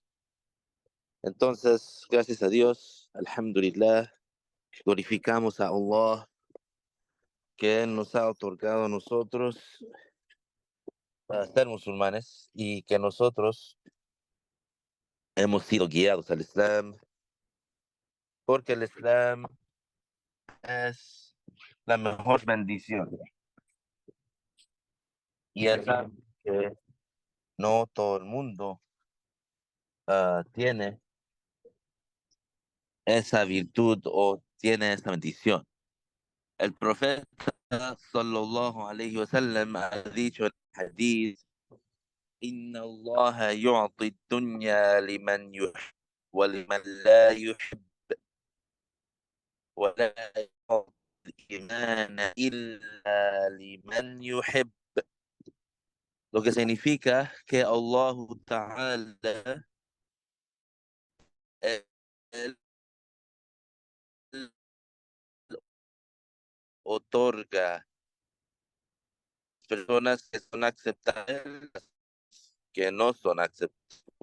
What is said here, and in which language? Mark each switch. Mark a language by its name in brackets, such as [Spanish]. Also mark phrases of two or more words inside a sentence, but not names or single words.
[Spanish] Entonces, gracias a Dios, alhamdulillah, glorificamos a Allah que Él nos ha otorgado a nosotros a ser musulmanes y que nosotros hemos sido guiados al Islam, porque el Islam es la mejor bendición y es algo que no todo el mundo tiene esa virtud o tiene esa bendición. El profeta [Arabic] صلى الله عليه وسلم [Spanish] ha dicho en el hadith: [Arabic] إن الله يعطي الدنيا لمن يحب ولمن لا يحب ولا يعطي الإيمان إلا لمن يحب. [Spanish] Lo que significa que Allah Ta'ala él otorga personas que son aceptables, que no son aceptables.